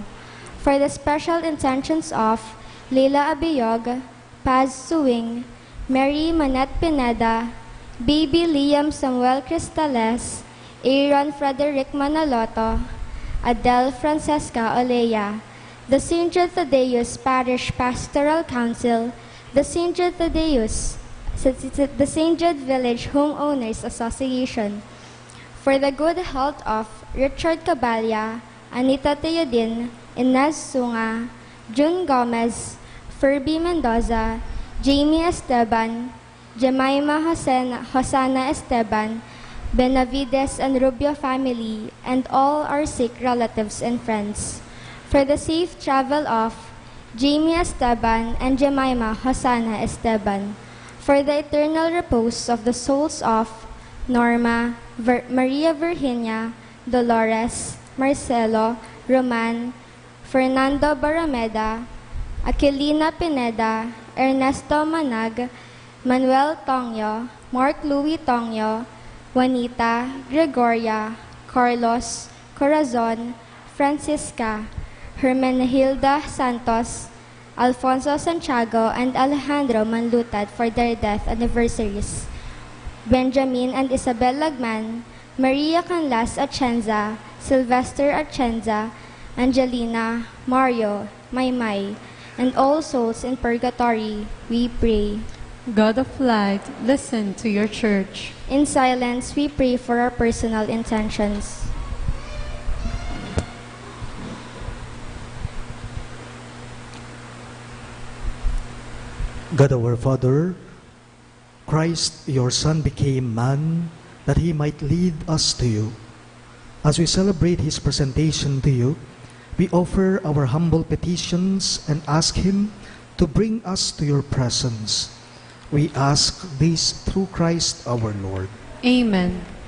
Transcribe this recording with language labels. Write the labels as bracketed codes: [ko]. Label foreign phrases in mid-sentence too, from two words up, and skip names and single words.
[en] For the special intentions of Leila Abiyog, Paz Suwing, Mary Manette Pineda, Baby Liam Samuel Cristales, Aaron Frederick Manaloto, Adele Francesca Olea, the St. Jude Thaddeus Parish Pastoral Council, the St. Jude Thaddeus, the St. Jude Village Homeowners Association, for the good health of Richard Caballa, Anita Teodin, Inez Sunga, June Gomez, Ferby Mendoza, Jamie Esteban, Jemima Hosana Esteban, Benavides and Rubio family, and all our sick relatives and friends. For the safe travel of Jamie Esteban and Jemima Hosana Esteban. For the eternal repose of the souls of Norma, Maria Virginia, Dolores, Marcelo, Roman, Fernando Barameda, Aquilina Pineda, Ernesto Manag, Manuel Tongyo, Mark Louis Tongyo, Juanita, Gregoria, Carlos, Corazon, Francisca, Hermenegilda Santos, Alfonso Santiago, and Alejandro Manlutad for their death anniversaries. Benjamin and Isabel Lagman, Maria Canlas Atienza, Sylvester Atienza, Angelina, Mario, Maymay, and all souls in purgatory, we pray. God of light, listen to your church. In silence, we pray for our personal intentions. God our Father, Christ, your Son, became man that he might lead us to you. As we celebrate his presentation to you, we offer our humble petitions and ask him to bring us to your presence. We ask this through Christ our Lord. Amen.